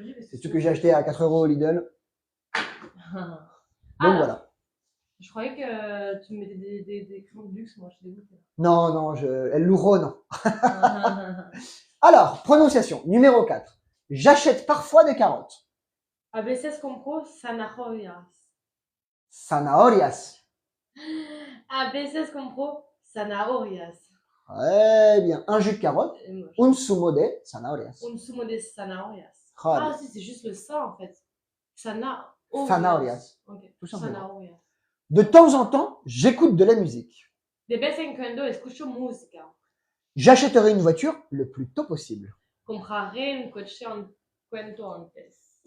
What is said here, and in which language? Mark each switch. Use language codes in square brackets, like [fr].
[fr] C'est ce que j'ai acheté à 4 € au Lidl. Donc voilà. Je croyais que tu mettais des crayons de luxe, moi je suis dégoûtée. Non, non, elle lourd, non. Alors, prononciation, numéro 4. J'achète parfois des carottes. [es] A veces compro zanahorias. Zanahorias. A veces compro zanahorias. [fr] Très bien. Un jus de carotte. [es] Un zumo de zanahorias. Un zumo de zanahorias. Ah [fr] si, c'est juste le ça en fait. [es] Zanahorias. Okay. [fr] Tout simplement. [es] Zanahorias. [fr] De temps en temps, j'écoute de la musique. [es] De vez en cuando escucho música. [fr] J'achèterai une voiture le plus tôt possible. [es] Compraré un coche en cuanto antes.